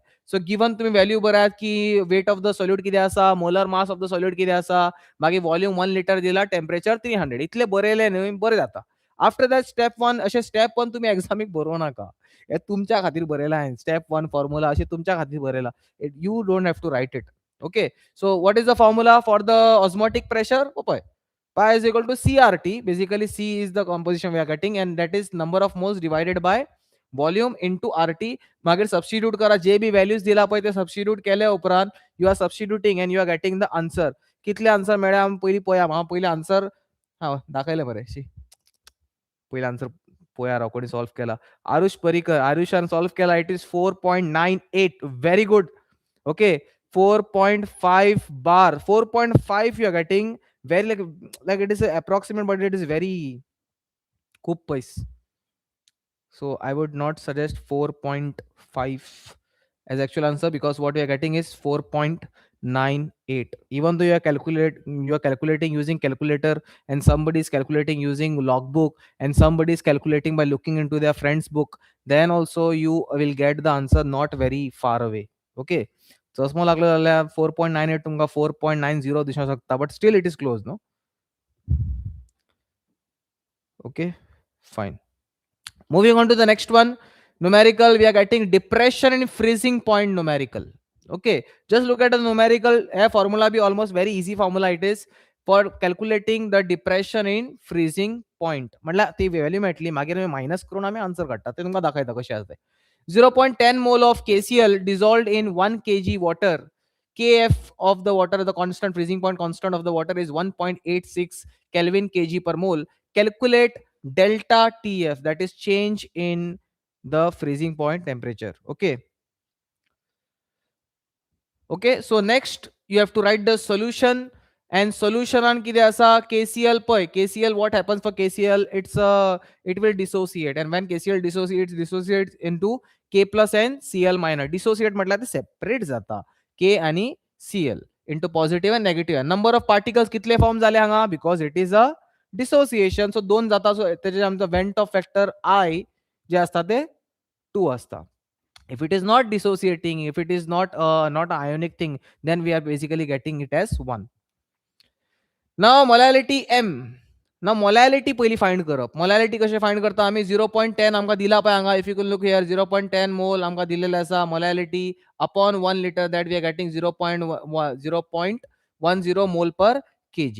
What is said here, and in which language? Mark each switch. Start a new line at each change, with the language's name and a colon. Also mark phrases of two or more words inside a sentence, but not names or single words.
English: so given
Konkani: तुमी व्हॅल्यू बऱ्यात की
English: weight of the solute
Konkani: कितें आसा,
English: molar mass of the solute
Konkani: कितें आसा, मागीर
English: volume 1 litre
Konkani: दिला, टेम्परेचर 300. इतले बरयले न्हय, बरें जाता.
English: after that step 1
Konkani: अशें स्टेप 1 तुमी एग्जामीक बरोवं नाका. हे तुमच्या खातीर बरयलां हांवें.
English: step 1 formula
Konkani: अशें तुमच्या खातीर बरयलां.
English: You don't have to write it. Okay, so what is the formula for the osmotic pressure? Pi is equal to CRT. Basically C is the composition we are getting and that is number of moles divided by volume into RT. मागीर substitute करा. जे भी values दिला पळय ते substitute केले उपरांत you are substituting and you are getting the answer.
Konkani: कितले आन्सर मेळ्ळे आमी पयलीं पळया. हांव पयलीं आन्सर दाखयले मरे. पयलीं आन्सर पळया राव कोणी सॉल्व केला. आरुष परिकर. आरुषान सॉल्व केला.
English: It is 4.98. Very good. Okay, 4.5 bar. 4.5 you are getting. Very like it is approximate, but it is very
Konkani: खूप पयस.
English: So I would not suggest 4.5 as actual answer because what we are getting is 4.98. Even though you are calculating using calculator and somebody is calculating using logbook and somebody is calculating by looking into their friend's book, then also you will get the answer not very far away.
Konkani: Okay, चष्मो लागलो जाल्यार 4.98 तुमकां 4.90 दिसूंक शकता,
English: but still it is close, no? Okay, fine. Moving on to the next one, numerical. We are getting depression in freezing point numerical. Okay, just look at the numerical. A formula be almost very easy formula it is for calculating the depression in freezing point.
Konkani: म्हटल्यार ती व्हॅल्यू मेळटली मागीर आमी मायनस करून आमी आन्सर काडटा. ते तुमकां दाखयता कशें आसा तें.
English: 0.10 mole of KCl dissolved in 1 kg water. Kf of the water, the constant freezing point constant of the water is 1.86 Kelvin kg per mole. Calculate delta TF, that is change in the freezing point temperature. Okay, so next you have to write the solution and solution on
Konkani: कितें आसा
English: KCl पळय. KCl, what happens for KCl? It will dissociate and when KCl dissociates into K plus and Cl minus.
Konkani: Dissociate म्हटल्यार ते सेपरेट जाता K आणि Cl
English: into positive and negative. Number of particles
Konkani: कितले फॉर्म जाले हांगा
English: because it is a dissociation. So 2 जाता.
Konkani: So तेजे आमचा
English: vent of factor I
Konkani: जे असता ते 2 असता.
English: If it is not dissociating, if it is not not an ionic thing, then we are basically getting it as 1.
Konkani: नाव मोलॅलिटी एम. ना मोलॅलिटी पयली फायंड करप. मोलॅलिटी कशें फायंड करता आमी 0.10 आमकां दिला पळय हांगा.
English: If you can look here 0.10 mole
Konkani: आमकां दिलेले आसा
English: molality upon 1 litre that we are getting 0.10 mole per kg.